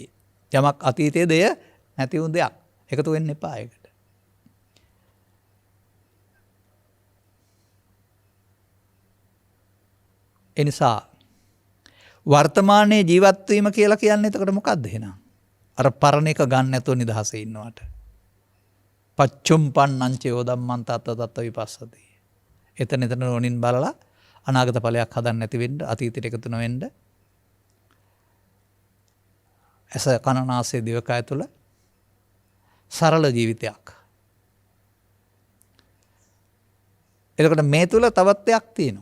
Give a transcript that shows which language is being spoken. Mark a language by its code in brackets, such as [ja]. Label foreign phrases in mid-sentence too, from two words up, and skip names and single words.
[si] යමක් අතීතයේ දෙය නැති වුණ දෙයක්. එකතු වෙන්න එපා ඒකට. එනිසා වර්තමානයේ ජීවත් වීම කියලා කියන්නේ එතකොට මොකක්ද එහෙනම්? අර පරණ එක ගන්න නැතුව නිදහසේ ඉන්නවට. [pi] පච්චුම්පන්නං චයෝ ධම්මං තත්ත තත්ත විපස්සති. [si] එතන නොනින් බලලා අනාගත ඵලයක් හදන්න නැති වෙන්න, අතීතයට එකතු නොවෙන්න. ඇස කන නාසය දිවකය තුළ සරල ජීවිතයක්. එතකොට මේ තුල තවත් දෙයක් තියෙනවා.